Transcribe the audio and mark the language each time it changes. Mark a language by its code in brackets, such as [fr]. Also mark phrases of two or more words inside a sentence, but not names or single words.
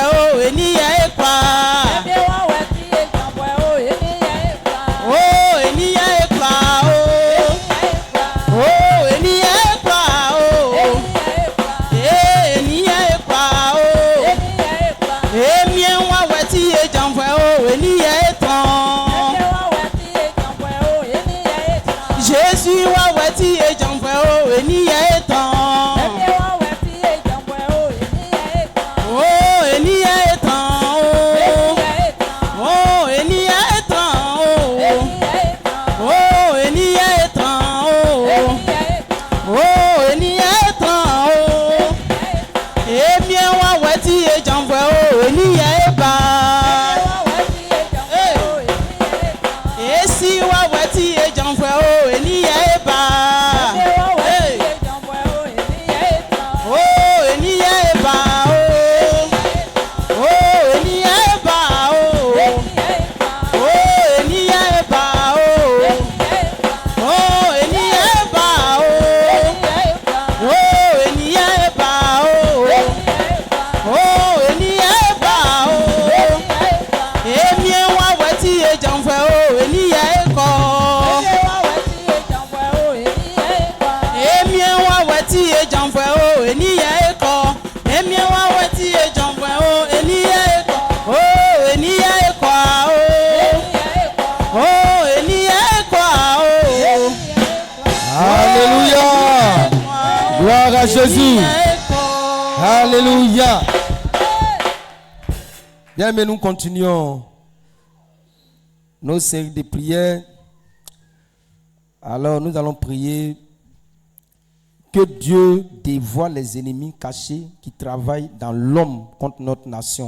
[fon] Oh, eniye eko. Oh, eniye eko. Oh, eniye eko. Eniye eko. Emi wa weti e jamwe. Oh, eniye etan. Jésus wa weti e jamwe. Oh, eniye etan. Oh, eniye etan. Oh, eniye etan. Oh, eniye etan. Oh, eniye etan. Emi wa weti e jamwe. Oh, eniye eba. Esi wa weti e jamwe. Oh, eniye eba. Oh, eniye eba. Oh, eniye eba. Oh, eniye eba. Oh, eniye eba. Oh, eniye eba. Oh, eniye eba. Emi wa weti e jamwe. Oh, eniye eko. Emi wa weti e jamwe. Oh, eniye eko. Emi wa weti e jamwe. Oh, eniye eko. Oh, eniye eko. Oh, eniye eko. [fr] Alléluia. Gloire à Jésus. Alléluia. Bien, mais nous continuons nos séries de prières. Alors, nous allons prier que Dieu dévoile les ennemis cachés qui travaillent dans l'homme contre notre nation.